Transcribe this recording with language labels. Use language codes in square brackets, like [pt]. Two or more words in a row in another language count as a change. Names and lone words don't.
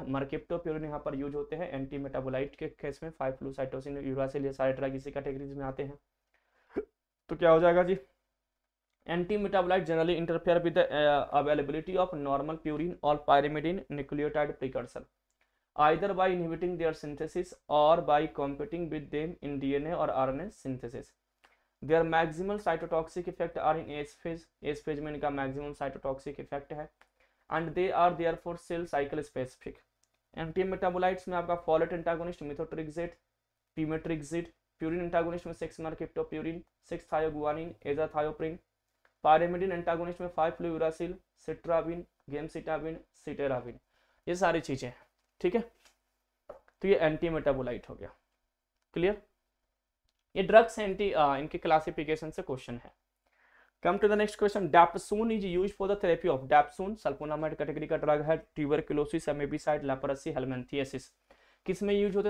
[hi] मरकैप्टोप्यूरिन यहाँ पर यूज होते हैं [en] anti metabolite [hi] के केस में, 5-फ्लूसाइटोसिन यूरासिल, ये सारे ड्रग इसी कैटेगरीज में आते हैं। तो क्या हो जाएगा जी, [en] anti metabolite generally interfere with availability of normal purine और pyrimidine nucleotide precursor either by inhibiting their synthesis or by competing with them in DNA or RNA synthesis. Their maximal cytotoxic effect are in S phase. S phase [hi] में इनका [en] maximum cytotoxic effect है, and they are therefore cell cycle specific. Anti-metabolites [hi] में आपका [en] folate antagonist methotrexate, pemetrexate, purine antagonist में 6-mercaptopurine, 6-thioguanine, azathioprine, pyrimidine antagonist में 5-fluuracil, citrabine, gemcitabine, cytarabine, [hi] ये सारी चीजें, ठीक है। तो ये [en] anti metabolite [hi] हो गया, क्लियर। ये [en] drugs anti [hi] इनके क्लासिफिकेशन से क्वेश्चन है। [en] come to the next question, dapsone is used for the therapy of, dapsone sulfonamide category [hi] का ड्रग है, [en] tuberculosis, amebicide, leprosy, helminthiasis, [hi] किस में यूज होते हैं?